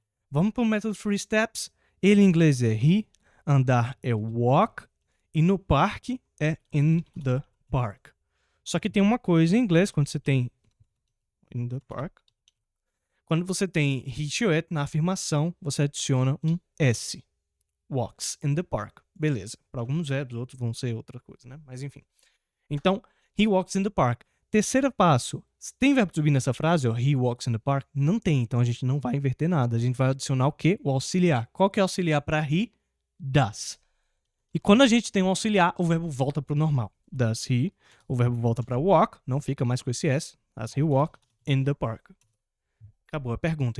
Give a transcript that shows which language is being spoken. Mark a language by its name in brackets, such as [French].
[Portuguese] Vamos para o método Three Steps. Ele em inglês é he, andar é walk, e no parque é [English] in the park. [Portuguese] Só que tem uma coisa em inglês, quando você tem in the park, quando você tem he, she, it na afirmação, você adiciona um S. [English] Walks in the park. [Portuguese] Beleza. Para alguns verbos, outros vão ser outra coisa, né? Mas enfim. Então, [English] he walks in the park. [Portuguese] Terceiro passo. Tem verbo to be nessa frase, ó, he walks in the park? Não tem, então a gente não vai inverter nada. A gente vai adicionar o quê? O auxiliar. Qual que é o auxiliar para he? Does. E quando a gente tem um auxiliar, o verbo volta para o normal. [English] Does he? [Portuguese] O verbo volta para walk, não fica mais com esse S. [English] Does he walk in the park? [Portuguese] Acabou a pergunta.